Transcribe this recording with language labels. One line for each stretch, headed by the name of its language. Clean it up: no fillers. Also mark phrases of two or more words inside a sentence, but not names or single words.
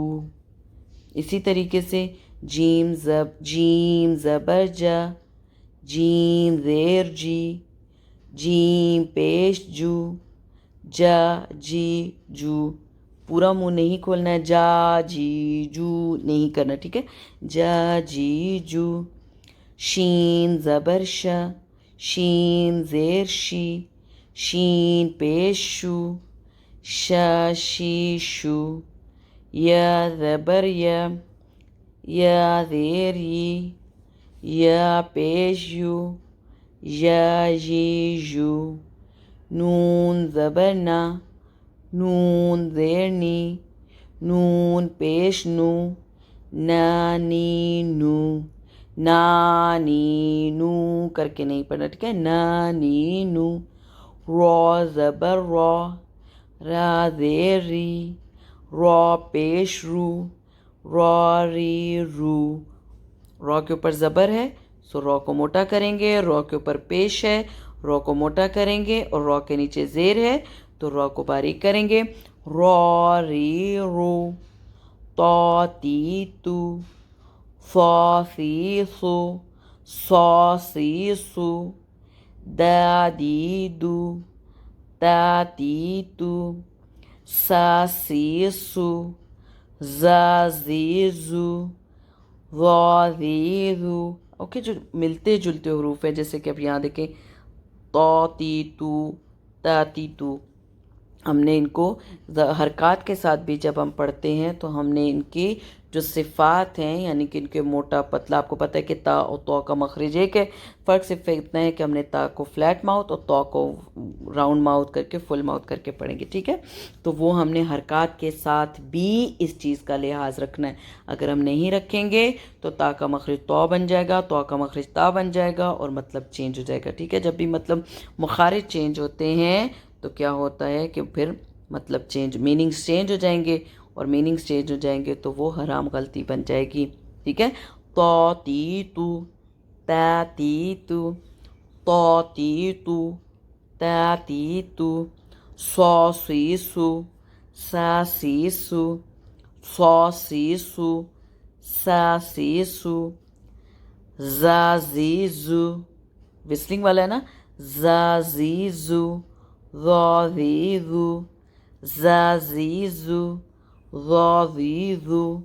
Urdu: اسی طریقے سے جیم زبر جا، جیم زیر جی، جیم پیش جو، جا جی جو، پورا منہ نہیں کھولنا ہے، جا جی جو نہیں کرنا، ٹھیک ہے، جا جی جو۔ شین زبر شا، شین زیر شی، شین پیش شو، شا شی شو، یا زبر یا، یا زیر ی، یا پیش یو، یا جی یو، نون زبر نا، نون زیر نی، نون پیش نو، نانی نو، نانی نو کر کے نہیں پڑھنا، ٹھیک ہے، نانی نو، را زبر را، را زیر ری، را پیش رو، را ری رو، را کے اوپر زبر ہے سو را کو موٹا کریں گے، را کے اوپر پیش ہے را کو موٹا کریں گے، اور را کے نیچے زیر ہے تو را کو باریک کریں گے، را ری رو، تا تی تو، صا سی سو، صا سی سو، دا دی دو، تا تی تو، سا سی سو، زا زی زو، وا زی زو۔ اوکے، جو ملتے جلتے حروف ہیں جیسے کہ اب یہاں دیکھیں تا تی تو، تا تی تو، ہم نے ان کو حرکات کے ساتھ بھی جب ہم پڑھتے ہیں تو ہم نے ان کی جو صفات ہیں یعنی کہ ان کے موٹا پتلا، آپ کو پتہ ہے کہ تا اور تو کا مخرج ایک ہے، فرق صرف اتنا ہے کہ ہم نے تا کو
English: flat mouth
Urdu: اور تو کو
English: round mouth
Urdu: کر کے
English: full mouth
Urdu: کر کے پڑھیں گے، ٹھیک ہے، تو وہ ہم نے حرکات کے ساتھ بھی اس چیز کا لحاظ رکھنا ہے، اگر ہم نہیں رکھیں گے تو تا کا مخرج تو بن جائے گا، تو کا مخرج تا بن جائے گا اور مطلب چینج ہو جائے گا، ٹھیک ہے، جب بھی مطلب مخارج چینج ہوتے ہیں تو کیا ہوتا ہے کہ پھر مطلب چینج،
English: meanings change
Urdu: ہو جائیں گے، اور
English: meanings change
Urdu: ہو جائیں گے تو وہ حرام غلطی بن جائے گی، ٹھیک ہے، تو تی تو، تا تی تو، تو تی تو، تا تی تو، سو سی سو، سا سی سو، سو سی سو، سا سی سو، زا زی زو، وسلنگ والا ہے نا، زا زی زو، ذا زی زو، زا زی زو، ذا زی زو۔